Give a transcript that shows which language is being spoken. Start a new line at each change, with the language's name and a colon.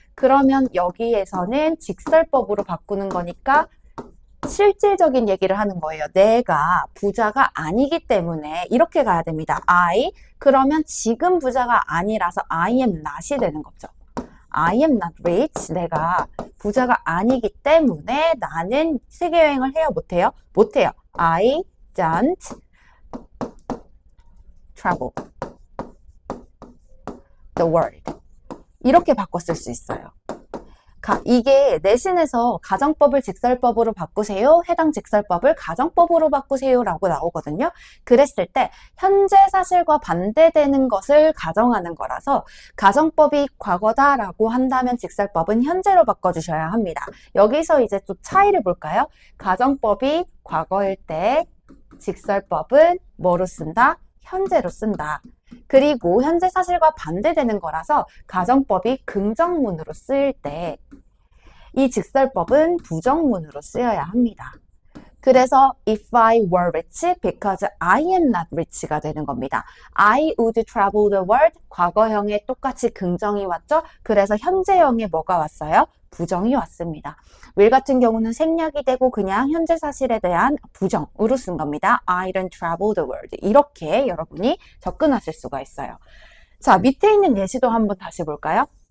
Korean: 그러면 여기에서는 직설법으로 바꾸는 거니까 실질적인 얘기를 하는 거예요. 내가 부자가 아니기 때문에 이렇게 가야 됩니다. I, 그러면 지금 부자가 아니라서
English: I am not
Korean: 이 되는 거죠.
English: I am not rich.
Korean: 내가 부자가 아니기 때문에 나는 세계여행을 해요? 못해요? 못해요.
English: I don't travel the world.
Korean: 이렇게 바꿨을 수 있어요. 이게 내신에서 가정법을 직설법으로 바꾸세요. 해당 직설법을 가정법으로 바꾸세요. 라고 나오거든요. 그랬을 때 현재 사실과 반대되는 것을 가정하는 거라서 가정법이 과거다라고 한다면 직설법은 현재로 바꿔주셔야 합니다. 여기서 이제 또 차이를 볼까요? 가정법이 과거일 때 직설법은 뭐로 쓴다? 현재로 쓴다. 그리고 현재 사실과 반대되는 거라서 가정법이 긍정문으로 쓰일 때 이 직설법은 부정문으로 쓰여야 합니다. 그래서
English: if I were rich because I am not rich가
Korean: 되는 겁니다.
English: I would travel the world.
Korean: 과거형에 똑같이 긍정이 왔죠? 그래서 현재형에 뭐가 왔어요? 부정이 왔습니다. will 같은 경우는 생략이 되고 그냥 현재 사실에 대한 부정으로 쓴 겁니다.
English: I don't travel the world.
Korean: 이렇게 여러분이 접근하실 수가 있어요. 자, 밑에 있는 예시도 한번 다시 볼까요?